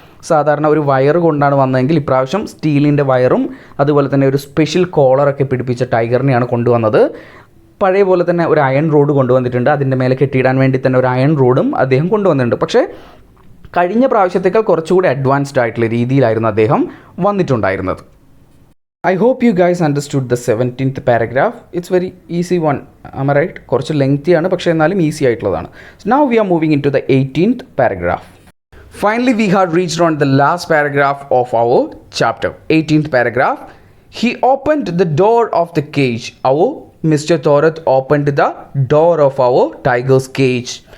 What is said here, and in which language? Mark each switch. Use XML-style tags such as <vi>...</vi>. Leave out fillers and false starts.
<ml>സാധാരണ ഒരു വയർ കൊണ്ടാണ് വന്നതെങ്കിൽ ഇപ്രാവശ്യം സ്റ്റീലിൻ്റെ വയറും അതുപോലെ തന്നെ ഒരു സ്പെഷ്യൽ കോളറൊക്കെ പിടിപ്പിച്ച ടൈഗറിനെയാണ് കൊണ്ടുവന്നത്. പഴയ പോലെ തന്നെ ഒരു അയൺ റോഡ് കൊണ്ടുവന്നിട്ടുണ്ട്. അതിൻ്റെ മേലെ കെട്ടിയിടാൻ വേണ്ടി തന്നെ ഒരു അയൺ റോഡും അദ്ദേഹം കൊണ്ടുവന്നിട്ടുണ്ട്. പക്ഷേ കഴിഞ്ഞ പ്രാവശ്യത്തേക്കാൾ കുറച്ചുകൂടി അഡ്വാൻസ്ഡ് ആയിട്ടുള്ള രീതിയിലായിരുന്നു അദ്ദേഹം വന്നിട്ടുണ്ടായിരുന്നത്.</ml> <en>I hope you guys understood the 17th paragraph. It's very easy one. Am I right?</en> <ml>കുറച്ച് ലെങ്തി ആണ്, പക്ഷേ എന്നാലും ഈസി ആയിട്ടുള്ളതാണ്.</ml> <en>So now we are moving into the 18th paragraph. Finally, we have reached on the last paragraph of our chapter. 18th paragraph. He opened the door of the cage. Our Mr. Thorat opened the door of our tiger's cage.</en>